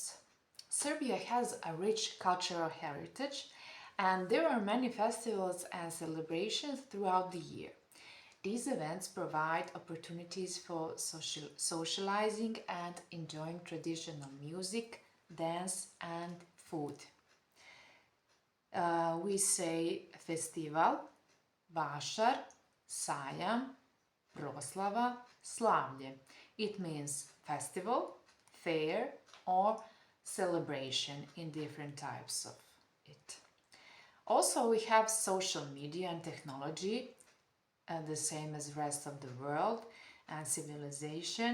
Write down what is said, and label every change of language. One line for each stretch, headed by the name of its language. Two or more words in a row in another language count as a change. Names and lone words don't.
English: Serbia has a rich cultural heritage And there are many festivals and celebrations throughout the year. These events provide opportunities for socializing and enjoying traditional music, dance, and food. We say festival,
Serbian: vašar, sajam, proslava, slavlje.
English: It means festival, fair, or celebration in different types of it. Also, we have social media and technology, the same as rest of the world, and civilization.